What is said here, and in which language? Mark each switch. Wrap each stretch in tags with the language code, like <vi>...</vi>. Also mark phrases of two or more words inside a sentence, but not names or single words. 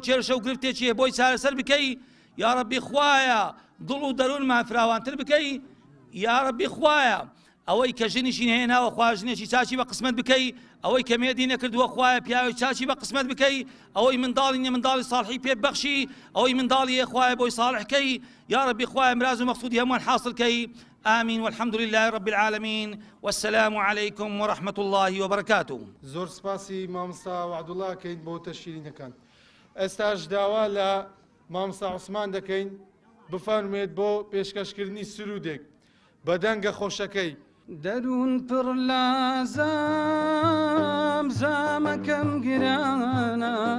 <ckb>چێرشە و گرفتێکیە بۆی چارەسەر بکەی</ckb> <ar>یا ڕەبی</ar> <ckb>خوایە دڵ و دەروونمان فراوانتر بکەی</ckb> <ar>یا ڕەبی</ar> <ckb>خوایە ئەوەی کە ژنیشی هێناوە خوا ژنێکی چاچی بە قسمت بکەی ئەوەی کە مێردی نەکردووە خوایە پیاوی چاچی بە قسمت بکەی ئەوەی منداڵی نیە منداڵی ساڵحی پێ ببەخشی ئەوەی منداڵی خوایە بۆی ساڵحکەی</ckb> <ar>یا ڕەبی</ar> <ckb>خوایە مراز و مەقسوودی هەمووان حاصلکەی</ckb> <ar>آمين والحمد لله رب العالمين والسلام عليكم ورحمة الله وبركاته.</ar> <ckb>زۆر سپاسی مامۆستا وعدوڵڵا کەین بۆ تەشیرینەکان. ئێستاش داوا لە مامۆستا عوسمان دەکەین بفەرمێت بۆ پێشکەشکردنی سرودێک بە دەنگە خۆشەکەی. دەروون پڕ لە زامەکەم گرانە</ckb>